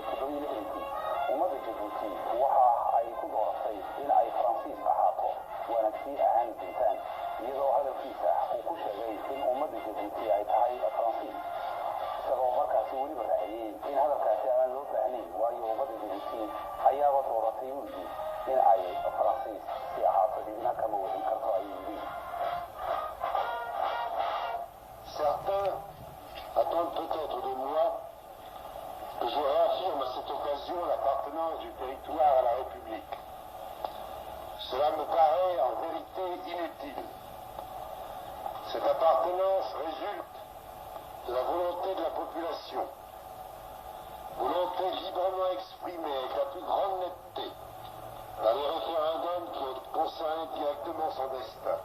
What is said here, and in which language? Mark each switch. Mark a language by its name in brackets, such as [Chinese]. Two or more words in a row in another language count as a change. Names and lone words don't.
[Somali] 17 ummadda Jabuuti waxa ay ku dooratay in ay Faransiis ahaato waana sii ahaan doontaan iyadoo hadalkiisa uu ku sheegay in ummadda Jabuuti ay tahay Faransiis isagoo markaasi weliba raaciyay in hadalkaasi aan loo baahnayn waayo ummadda Jabuuti ayaaba dooratay in ay Faransiis sii ahaato idina kama wadin karto ayuu yidhi. [French] Certains attendent peut-être de moi que je réaffirme à cette occasion l'appartenance du territoire à la République. Cela me paraît en vérité inutile. Cette appartenance résulte de la volonté de la population, volonté librement exprimée avec la plus grande netteté dans les référendums qui ont concerné directement son destin.